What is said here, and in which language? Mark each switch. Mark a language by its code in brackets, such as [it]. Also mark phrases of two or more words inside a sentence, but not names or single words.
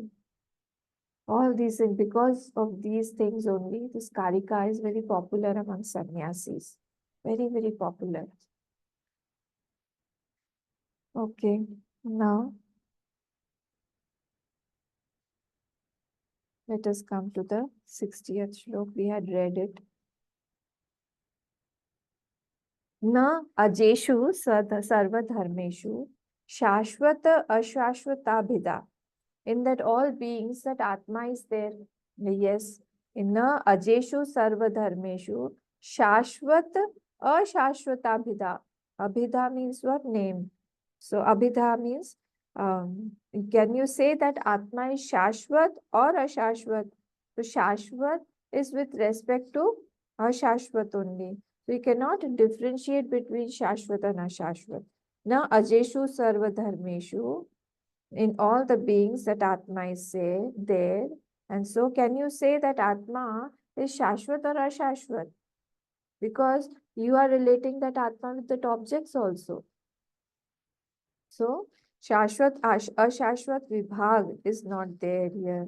[en] All these things, because of these things only, this Karika is very popular among sannyasis. Very, very popular. Okay, now let us come to the 60th shlok. We had read it. [sa] न अजेषु सर्वधर्मेषु शाश्वत अशाश्वताभिधा. [en] In that all beings, that Atma is there. Yes. [sa] In न अजेषु सर्वधर्मेषु शाश्वत अशाश्वताभिधा. [en] Abhida means what? Name. So abhida means, can you say that Atma is shashvat or ashashvat? So shashvat is with respect to ashashvat only. So you cannot differentiate between shashvat and ashashvat. [sa] न अजेषु सर्वधर्मेषु, [en] in all the beings that Atma is there. And so can you say that Atma is Shashvat or Ashashvat? Because you are relating that Atma with that objects also. So [sa] शाश्वत, अशाश्वत विभाग [en] is not there here.